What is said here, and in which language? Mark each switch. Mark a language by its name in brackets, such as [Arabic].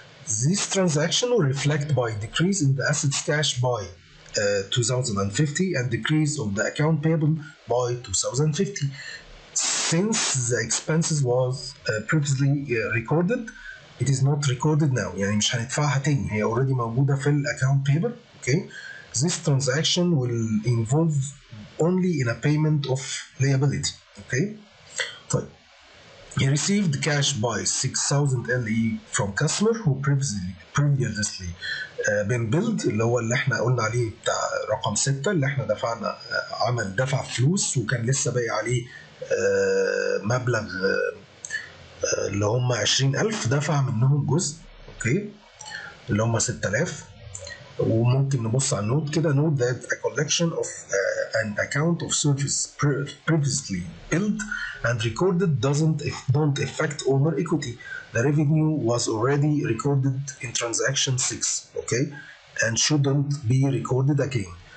[English] This transaction will reflect by decrease in the assets cash by 2,050 and decrease of the account payable by 2,050. Since the expenses was previously recorded, it is not recorded now. [Arabic] يعني مش هندفعها تاني، هي already موجودة في account payable. [English] Okay. This transaction will involve only in a payment of liability. Okay. طيب. He received cash by 6,000 LE from customer who previously been billed [Arabic] اللي هو اللي احنا قلنا عليه بتاع رقم 6 اللي احنا دفعنا عمل دفع فلوس وكان لسه باقي عليه مبلغ اللي هم 20,000 دفع منهم جزء. اوكي. اللي هم 6,000. وممكن نبص على النوت كده. [English] note that a collection of an account of service previously billed and recorded don't affect owner equity. The revenue was already recorded in transaction 6. Okay. And shouldn't be recorded again.